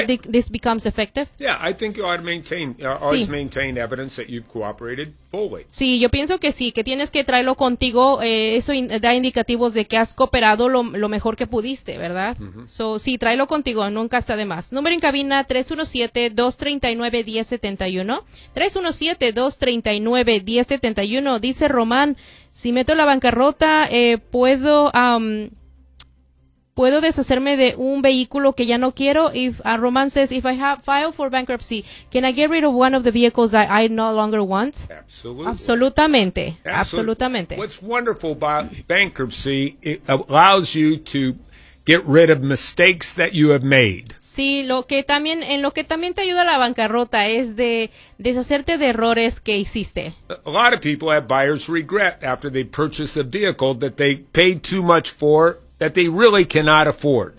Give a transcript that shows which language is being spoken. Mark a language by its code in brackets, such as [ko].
[en] This becomes effective? Yeah, I think you ought to maintain, always maintain evidence that you've cooperated fully. [es] Sí, yo pienso que sí, que tienes que traerlo contigo. Eso da indicativos de que has cooperado lo mejor que pudiste, ¿verdad? Mm-hmm. So, sí, tráelo contigo, nunca está de más. Número en cabina, 317-239-1071. 317-239-1071. Dice Román, si meto la bancarrota, puedo... ¿Puedo deshacerme de un vehículo que ya no quiero? [en] Roman says, if I have filed for bankruptcy, can I get rid of one of the vehicles that I no longer want? [es] Absolutamente. [en] What's wonderful about bankruptcy, it allows you to get rid of mistakes that you have made. [es] Sí, lo que también te ayuda a la bancarrota es de deshacerte de errores que hiciste. [en] A lot of people have buyer's regret after they purchase a vehicle that they paid too much for, that they really cannot afford.